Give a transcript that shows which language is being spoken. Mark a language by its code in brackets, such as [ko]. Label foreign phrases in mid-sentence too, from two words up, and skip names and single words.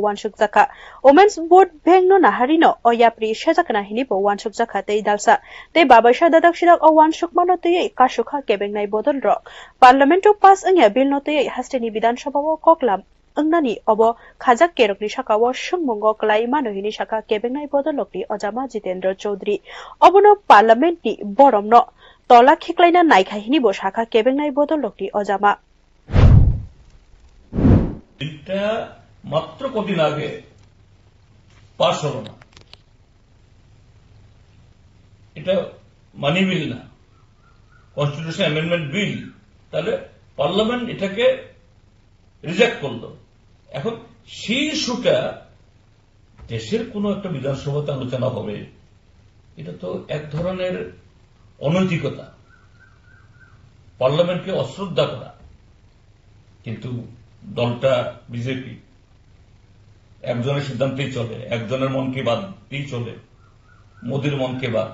[trp] wansukjaka [en] Women's Board [trp] Bengno Naharino o yapri sejakna hini bo wansukjaka tei dalsa tei babaisa dadak sidak o wansukmano tei kasukha kebengnai bodol rok Parlamento pass angya bill no tei hasteni Bidan Sabha o koklam angnani obo khajak kerokni sakao sungmungo klai manohini saka kebengnai bodolokni Ojama Jitendra Chaudhary obono Parliament ni boromno tola khiklaina naikhaihini bo saka kebengnai bodolokni Ojama [bn] এটা মাত্র কদিন আগে পাশ হলো না এটা [en] money bill [bn] না কনস্টিটিউশন [en] amendment bill [bn] তাহলে পার্লামেন্ট এটাকে রিজেক্ট করলো এখন সেই ইস্যুটা দেশের কোন একটা বিধানসভাতে আলোচনা হবে এটা তো এক ধরনের অনৈতিকতা পার্লামেন্টকে অশ্রদ্ধা করা কিন্তু দলটা বিজেপি একজনের সিদ্ধান্তেই চলে একজনের মনকে বাদই চলে মোদির মনকে